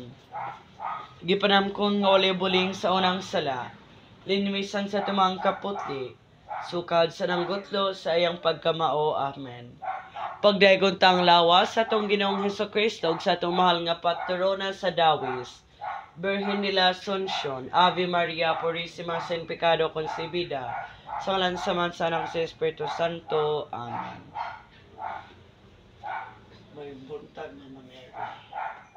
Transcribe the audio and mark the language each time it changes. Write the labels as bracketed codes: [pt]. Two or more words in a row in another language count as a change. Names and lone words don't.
[ceb] Gipanamkon nga walay buling sa unang sala, linimisan sa tumang kaputli, sukad sa nanggutlo sa iyang pagkamao. Amen. Pagdaygon tang lawas sa atong Ginoong Hesukristo ug sa atong mahal nga patrona sa dawis, Birhen de la Asunción, [es] Ave Maria Purísima sin pecado concebida, [ceb] sa ngalan sa Anak sa Espiritu Santo. Amen. May buntag na nangyari.